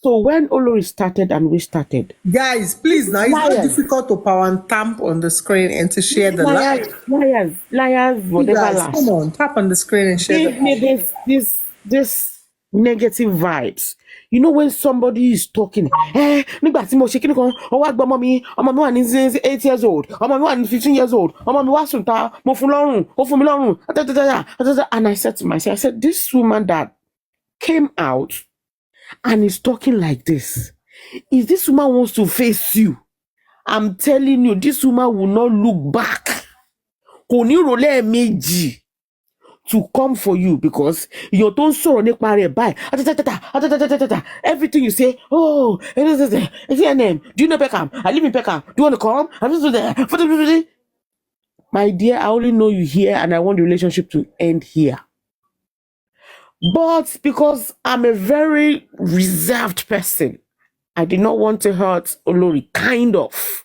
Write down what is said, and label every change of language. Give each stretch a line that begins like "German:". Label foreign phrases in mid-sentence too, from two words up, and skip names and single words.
English: So when Olori started and we started, Guys, please, now it's not difficult to power and tap on the screen and to share the live. Liars, You whatever guys, last. come on, tap on the screen and share the Give me live. this negative vibes. You know when somebody is talking,
Yoruba: nígbà tí mo ṣe kíni kan, ó wá gbọ́ ọmọ mi wà ní
English: 8 years old,
Yoruba: ọmọ mi wà ní
English: 15 years old,
Yoruba: ọmọ mi wá sùn ta, mo fún lọ́rùn, ó fún mi lọ́rùn,
English: and I said to myself, I said, this woman that came out and is talking like this, if this woman wants to face you, I'm telling you, this woman will not look back.
Yoruba: Kò ní rò lẹ́ẹ̀mejì
English: to come for you, because your
Yoruba: tó ń sọ̀rọ̀ nípa rẹ̀ báyìí,
English: everything you say, oh, do you know Peckham? I live in Peckham. Do you want to come? My dear, I only know you here and I want the relationship to end here. But because I'm a very reserved person, I did not want to hurt Olori, kind of.